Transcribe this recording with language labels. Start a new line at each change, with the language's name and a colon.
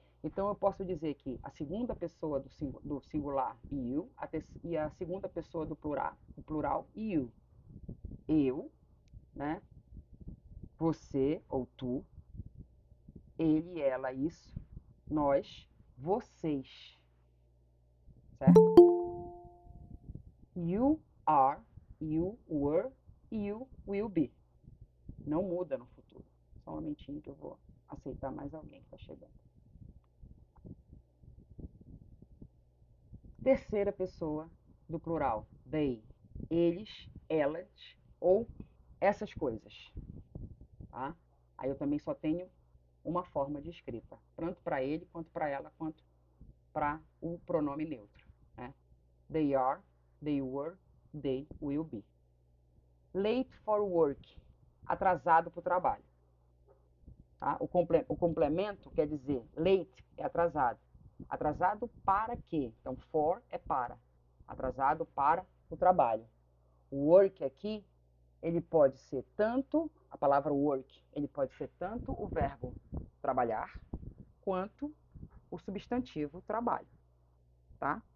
Portuguese: Então eu posso dizer que a segunda pessoa do singular you e a segunda pessoa do plural you. Eu, né? Você ou tu, ele, ela, isso, nós, vocês. Certo?
English: You are, you were, you will be.
Portuguese: Não muda no futuro. Só um momentinho que eu vou aceitar mais alguém que está chegando. Terceira pessoa do plural, they, eles, elas ou essas coisas. Tá? Aí eu também só tenho uma forma de escrita, tanto para ele, quanto para ela, quanto para o pronome neutro. Né?
English: They are, they were, they will be. Late for work,
Portuguese: atrasado para o trabalho. Tá? O complemento quer dizer late é atrasado. Atrasado para quê? Então, for é para. Atrasado para o trabalho. O work aqui, ele pode ser tanto, a palavra work, ele pode ser tanto o verbo trabalhar, quanto o substantivo trabalho, tá?